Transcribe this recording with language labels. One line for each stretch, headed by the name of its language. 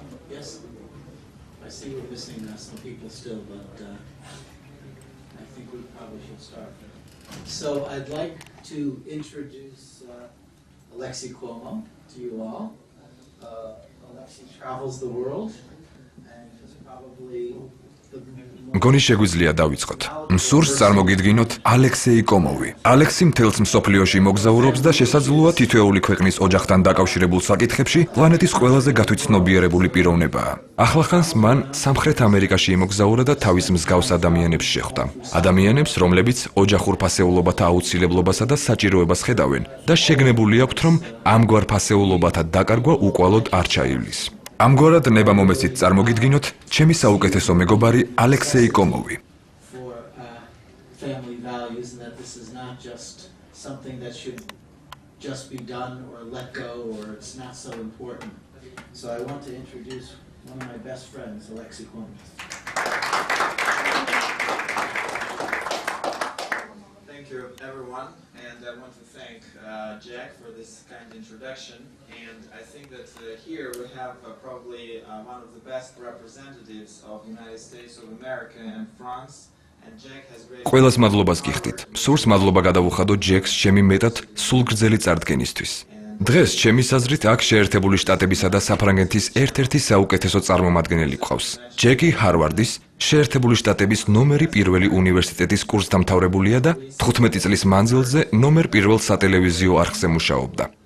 English: Yes, I see we're missing some people still, but I think we probably should start. So I'd like to introduce Alexei Cuomo to you all. Alexei travels the world, and he's probably
Georgian: მგონი შეგვიძლია დავიწყოთ. მსურს წარმოგიდგინოთ ალექსეი კომოვი. ალექსი მთელს მსოფლიოში მოგზაურობს და შესაძლოა თითოეული ქვეყნის ოჯახთან დაკავშირებულ საკითხებში პლანეტის ყველაზე გათვითცნობიერებული პიროვნებაა. ახლახანს მან სამხრეთ ამერიკაში იმოგზაურა და თავის მსგავს ადამიანებს შეხვდა. ადამიანებს, რომლებიც ოჯახურ ფასეულობათა აუცილებლობასა და საჭიროებას ხედავენ და შეგნებული აქვთ, რომ ამგვარ ფასეულობათა დაკარგვა უკვალოდ არ ჩაივლის. ამგვარად ნება მომეცით წარმოგიდგინოთ ჩემი საუკეთესო მეგობარი ალექსეი კომოვი.
English: for family values, and that this is not just something that should just be done or let go, or it's not so important. So I want to introduce one of my best friends, Alexei Cuomo. Thank you, everyone, and I want to thank Jack for this kind introduction. And I think that here we have probably one of the best representatives of the United States of America and France. And Jack has great.
Georgian: ყველას მადლობას გიხდით. სურს მადლობა გადავუხადო ჯეკს ჩემი მეტად სულგრძელი წარდგენისთვის. დღეს ჩემი საზრით აქ შეერთებული შტატებისა და საფრანგეთის ერთ-ერთი საუკეთესო წარმომადგენელი გყავს. ჯეკი ჰარვარდის შეერთებული შტატების ნომერი პირველი უნივერსიტეტის კურსდამთავრებულია და 15 წლის მანძილზე ნომერ პირველ სატელევიზიო არხზე მუშაობდა.